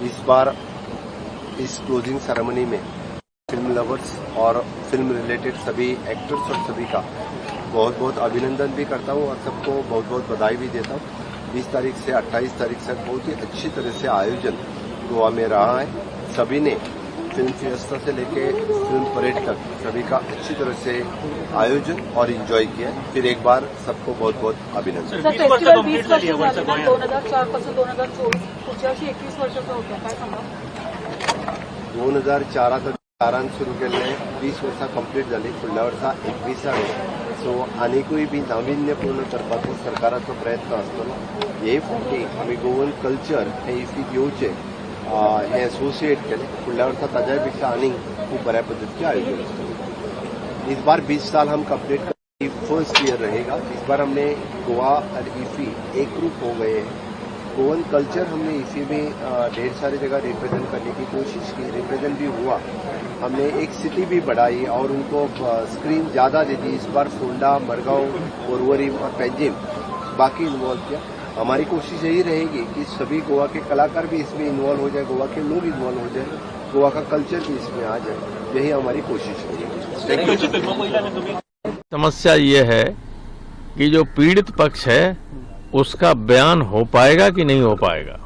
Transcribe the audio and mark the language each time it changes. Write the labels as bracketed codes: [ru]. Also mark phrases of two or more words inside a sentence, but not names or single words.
[hi] इस बार इस [en] closing ceremony [hi] में [en] film lovers [hi] और [en] film related [hi] सभी एक्टर्स और सभी का बहुत बहुत अभिनंदन भी करता हूं और सबको बहुत बहुत बधाई भी देता हूं। 20 तारीख से 28 तारीख तक बहुत ही अच्छी तरह से आयोजन गोवा में रहा है। सभी ने फिल्म फिएस्टा से लेके फिल्म परेड तक सभी का अच्छी तरह से आयोजन और एंजॉय किया। फिर एक बार सबको बहुत बहुत अभिनंदन। [mr] 2004 पासून 2024 पुढच्या वर्षी 21 वर्षाचा होता, काय सांगा? [kok] 2004 आता शाळांत सुरू केले, 20 वर्सां कंप्लीट जाली, फुडल्या वर्सा 21 सो आनीकूय बी नाविन्यपूर्ण करपाचो सरकाराचो प्रयत्न आसतलो। हे फावटी आमी [en] Goan culture [kok] हे इफ्फीक येवचे हे एसोसिएट केले। फुडल्या वर्सा ताज्या पेक्षा आनीक खूब बऱ्या पद्धतीचे आयोजन आसतले। [hi] इस बार 20 साल हम कंप्लीट कर [en] first year [hi] रहेगा। इस बार हमने गोवा और इफी एक ग्रुप हो गए हैं। [en] Goan culture [hi] हमने इफी में ढेर सारी जगह रिप्रेजेंट करने की कोशिश की, रिप्रेजेंट भी हुआ। हमने एक सिटी भी बढ़ाई और उनको स्क्रीन ज्यादा दे दी। इस बार फोंडा, मरगांव, पोरवरी और पैंजिम बाकी इन्वॉल्व किया। हमारी कोशिश यही रहेगी कि सभी गोवा के कलाकार भी इसमें इन्वॉल्व हो जाए, गोवा के लोग इन्वॉल्व हो जाए, गोवा का कल्चर भी इसमें आ जाए। यही हमारी कोशिश रहेगी। समस्या ये है कि जो पीड़ित पक्ष है उसका बयान हो पाएगा कि नहीं हो पाएगा।